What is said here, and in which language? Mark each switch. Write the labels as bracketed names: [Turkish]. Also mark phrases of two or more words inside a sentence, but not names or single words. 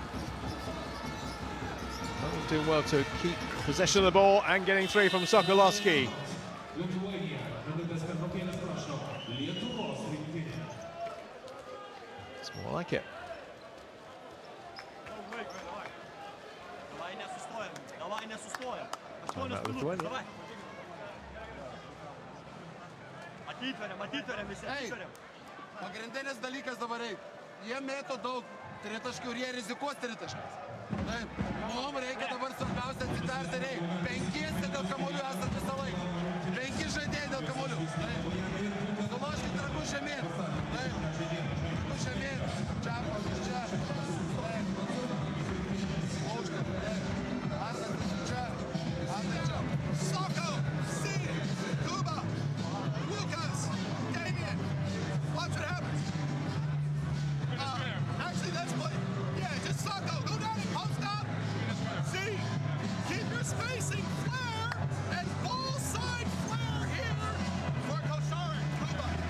[English] Poland doing well to keep possession of the ball and getting 3 from Sokolowski. It's more like it. Lithuania. [Lithuanian] Pagrindinis dalykas dabar jie mėto daug tritaškių ir jie rizikuos tritaškiais. Taip, mums reikia dabar svarbiausia atsitarti reikia. 5 dėl kamuolių esat visą laiką. 5 žaidėjai dėl kamuolių. Taip, suloškit ragus žemyn. Taip, ragus žemyn. Čia, čia. Taip, aukštą. Taip, esat čia. Esat čia. [English] Soko, C, Kuba, Lucas, Damien. Watch what happens. Actually, that's what. Yeah, just Soko. Go down and post up. See, keep your spacing. Flare and ball side flare here for Koshar and Kuba.